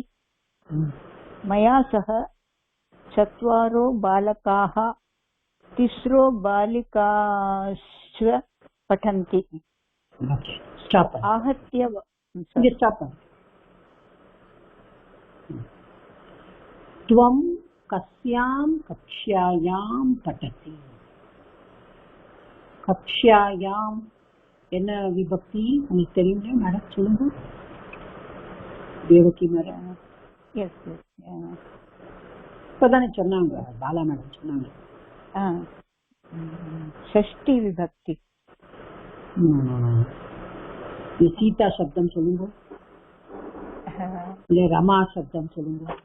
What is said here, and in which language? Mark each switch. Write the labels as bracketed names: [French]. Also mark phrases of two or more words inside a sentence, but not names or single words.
[Sanskrit] मया सह 4 बालकाः 3 बालिकाश्च पठन्ति. [English] Okay. Stop. [Sanskrit] आहत्य [English] Stop. [Sanskrit] त्वं कस्यां कक्ष्यायां पठति? [Tamil] कक्ष्यायां என்ன விபக்தி உங்களுக்கு தெரியுங்களா மேடம்? சொல்லுங்க. தேவகி மேடம். எஸ் இப்பதானே சொன்னாங்க, பாலா மேடம் சொன்னாங்க. ஷஷ்டி விபக்தி. சீதா சப்தம் சொல்லுங்க, இல்ல ரமா சப்தம் சொல்லுங்க.